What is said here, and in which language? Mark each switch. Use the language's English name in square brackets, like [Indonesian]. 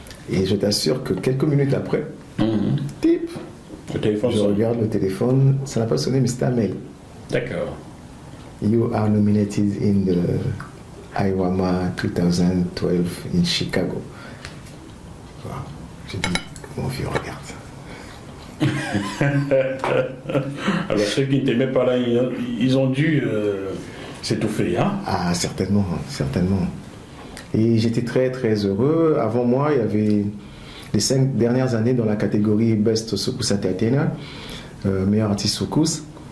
[French] Et je t'assure que quelques minutes après, tip, je regarde le téléphone, ça n'a pas sonné, mais c'était un mail. D'accord. [English] You are nominated in the IWAMA 2012 in Chicago. [French] Voilà. J'ai dit, mon vieux, regarde. Alors ceux qui ne t'aimaient pas là, ils ont dû s'étouffer, hein? Ah, certainement, certainement. Et j'étais très très heureux. Avant moi, il y avait les 5 dernières années dans la catégorie Best Soukous Entertainer, meilleur artiste Soukous.